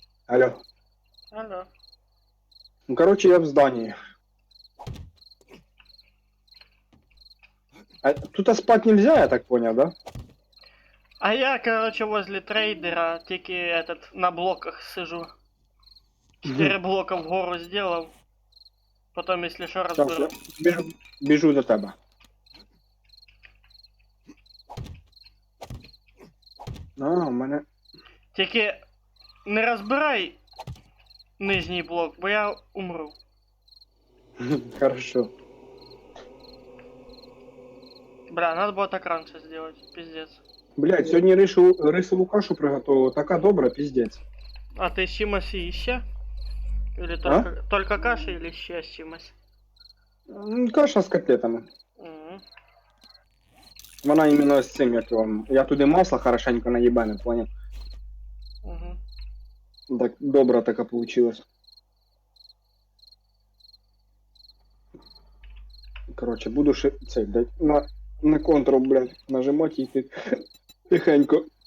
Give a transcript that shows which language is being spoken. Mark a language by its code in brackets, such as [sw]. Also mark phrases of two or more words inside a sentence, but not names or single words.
[ru] Алло. Алло. Ну, короче, я в здании. А тут спать нельзя, я так понял, да? А я, короче, возле трейдера, [uk] тільки на блоках сижу. [ru] 4 блока вгору сделал. Потом, если что, Сейчас я разберу. [uk] біжу до тебе. А, у мене. Тільки не розбирай нижній блок, бо я умру. [ru] Хорошо. Бля, надо было так раньше сделать, пиздец. Блять, [uk] сьогодні рисову кашу приготував, така добра, піздець. [ru] А ты с чимось еще? Или А? только каша или еще с чимось? [uk] Каша з котлетами. Мгм. Вона іменно з цим, як вам. Я туди масло хорошенько наїбане, поняв? Мгм. Так добра така получилась. Короче, буду цей, блядь, на контрол, блядь, нажимати і йти тихенько.